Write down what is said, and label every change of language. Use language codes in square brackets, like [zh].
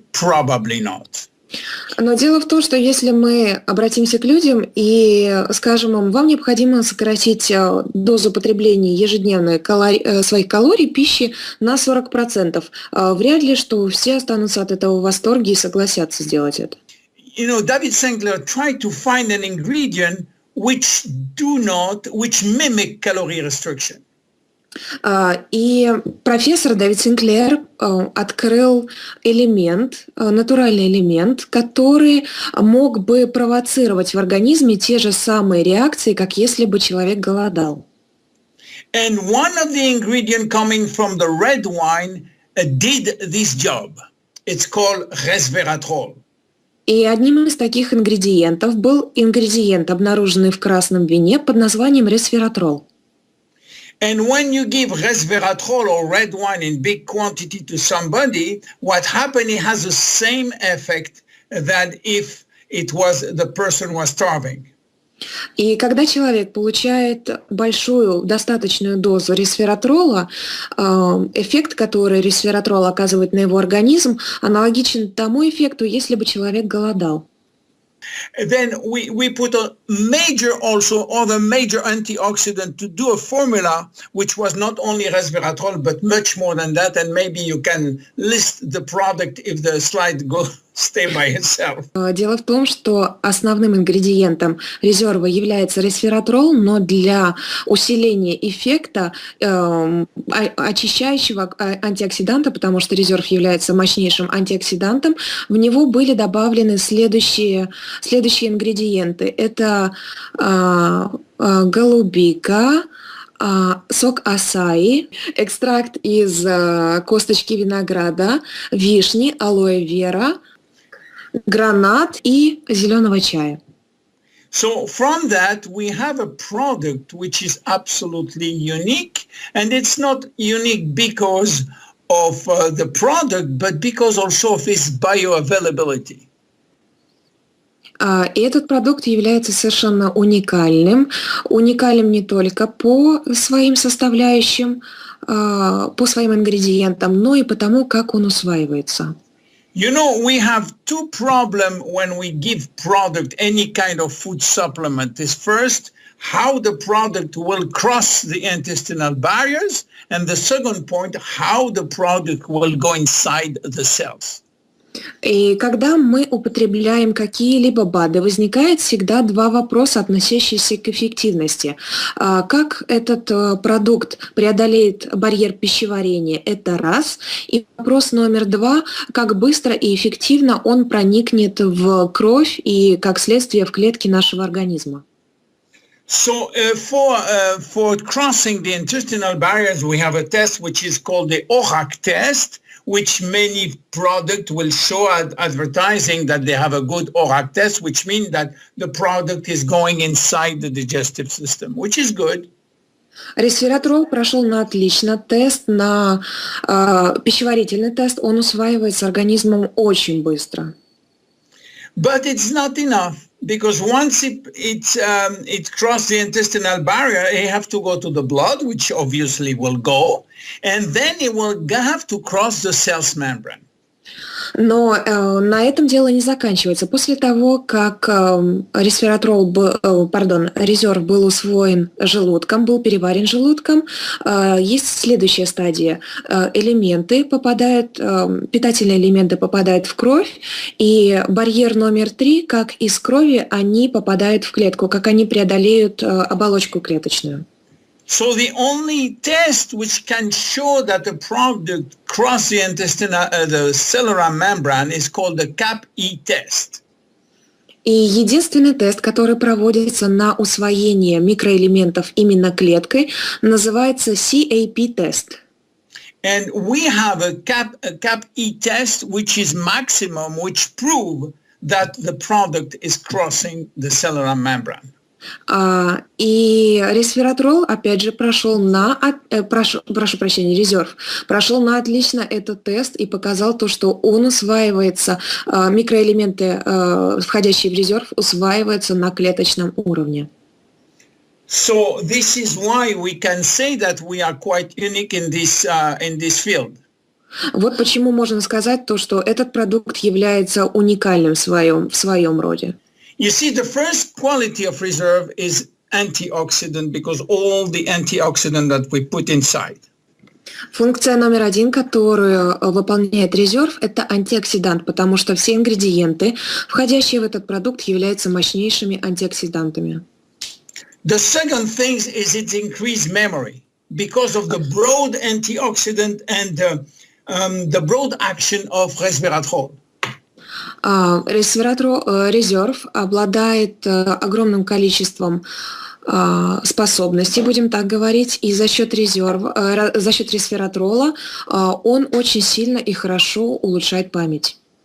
[en] Probably not. [ru] Но дело в том, что если мы обратимся к людям и скажем им, вам необходимо сократить дозу потребления ежедневной своих калорий, пищи на 40%, вряд ли, что все останутся от этого в восторге и согласятся сделать это. [en] You know, David Sinclair tried to find an ingredient which mimic calorie restriction. [ru] И профессор Дэвид Синклер открыл элемент, натуральный элемент, который мог бы провоцировать в организме те же самые реакции, как если бы человек голодал. [en] And one of the ingredients coming from the red wine did this job. It's called resveratrol. [ru] И одним из таких ингредиентов был ингредиент, обнаруженный в красном вине под названием resveratrol. [en] And when you give resveratrol or red wine in big quantity to somebody, what happens, it has the same effect that if it was the person was starving. [ru] И когда человек получает большую, достаточную дозу resveratrola, эффект, который resveratrol оказывает на его организм, аналогичен тому эффекту, если бы человек голодал. [en] Then we put a major also other major antioxidant to do a formula which was not only resveratrol but much more than that, and maybe you can list the product if the slide stay by itself. [ru] Дело в том, что основным ингредиентом резерва является resveratrol, но для усиления эффекта очищающего антиоксиданта, потому что резерв является мощнейшим антиоксидантом, в него были добавлены следующие ингредиенты. Это голубика, сок асаи, экстракт из косточки винограда, вишни, алоэ вера, гранат и зеленого чая. [en] So from that we have a product which is absolutely unique, and it's not unique because of the product, but because also of its bioavailability. [ru] И этот продукт является совершенно уникальным не только по своим составляющим, по своим ингредиентам, но и потому, как он усваивается. [en] You know, we have two problems when we give product, any kind of food supplement. Is first, how the product will cross the intestinal barriers, and the second point, how the product will go inside the cells. [ru] И когда мы употребляем какие-либо БАДы, возникает всегда два вопроса, относящиеся к эффективности. Как этот продукт преодолеет барьер пищеварения, это раз. И вопрос номер два, как быстро и эффективно он проникнет в кровь и, как следствие, в клетки нашего организма. [en] So for crossing the intestinal barriers, we have a test which is called the ORAC test, which many product will show advertising that they have a good ORAC test, which means that the product is going inside the digestive system, which is good. [ru] Ресвератрол прошел на отлично. Тест на пищеварительный тест, он усваивается организмом очень быстро. [en] But it's not enough, because once it crossed the intestinal barrier, it have to go to the blood, which obviously will go, and then it will have to cross the cell's membrane. [ru] Но на этом дело не заканчивается. После того, как резерв был усвоен желудком, был переварен желудком, есть следующая стадия. Питательные элементы попадают в кровь, и барьер номер 3, как из крови, они попадают в клетку, как они преодолеют оболочку клеточную. [en] So the only test which can show that the product crossed the cellular membrane is called the CAP-E test. [ru] И единственный тест, который проводится на усвоение микроэлементов именно клеткой, называется CAP-тест. [en] And we have a CAP-E test which is maximum, which prove that the product is crossing the cellular membrane. [ru] И ресвератрол, опять же, резерв прошел на отлично этот тест и показал то, что он усваивается, микроэлементы, входящие в резерв, усваиваются на клеточном уровне. [en] So this is why we can say that we are quite unique in this field. [ru] Вот почему можно сказать то, что этот продукт является уникальным в своем роде. [en] You see, the first quality of reserve is antioxidant, because all the antioxidant that we put inside. [ru] Функция номер 1, которую выполняет резерв, это антиоксидант, потому что все ингредиенты, входящие в этот продукт, являются мощнейшими антиоксидантами. [en] The second thing is its increased memory, because of the broad antioxidant and the broad action of resveratrol. [ru] Резерв обладает огромным количеством способностей, будем так говорить, и за счет ресвератрола он очень сильно и хорошо улучшает память.